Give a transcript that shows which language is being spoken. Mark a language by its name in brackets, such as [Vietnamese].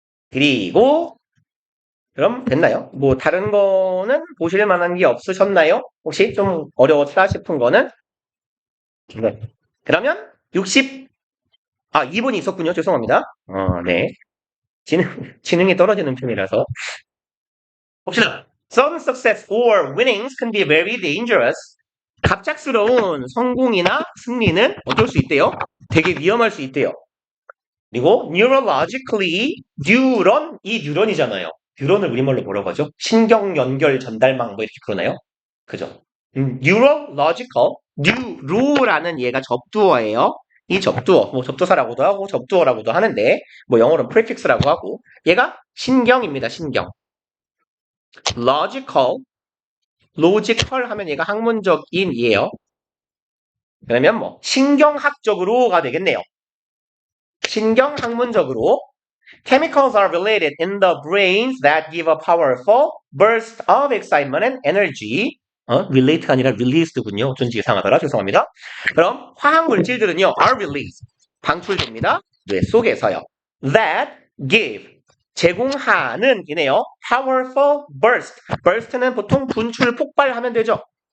[Korean] 그리고 그럼 됐나요? 뭐 다른 거는 보실 만한 게 없으셨나요? 혹시 좀 어려웠다 싶은 거는? 네. 그러면 2번이 있었군요. 죄송합니다. 네. 지능이 떨어지는 편이라서. 봅시다. [English] Sudden success or winnings can be very dangerous. [Korean] 갑작스러운 성공이나 승리는 어떨 수 있대요? 되게 위험할 수 있대요. 그리고 neurologically 뉴런 이 뉴런이잖아요. 뉴런을 우리말로 뭐라고 하죠? 신경 연결 전달망 뭐 이렇게 그러나요? 그죠? neurological 뉴로라는 얘가 접두어예요. 이 접두어 뭐 접두사라고도 하고 접두어라고도 하는데 뭐 영어로는 prefix라고 하고 얘가 신경입니다. 신경. logical logical 하면 얘가 학문적인이에요. 그러면 신경학적으로가 되겠네요. 신경학문적으로 [English] chemicals are related in the brains that give a powerful burst of excitement and energy. [Korean] relate가 아니라 released군요. 어쩐지 이상하더라. 죄송합니다. 그럼 화학 물질들은요, [English] are released. [Korean] 방출됩니다. 뇌 속에서요. that give. 제공하는 이네요. [English] powerful burst. [Korean] burst는 보통 분출, 폭발하면 되죠.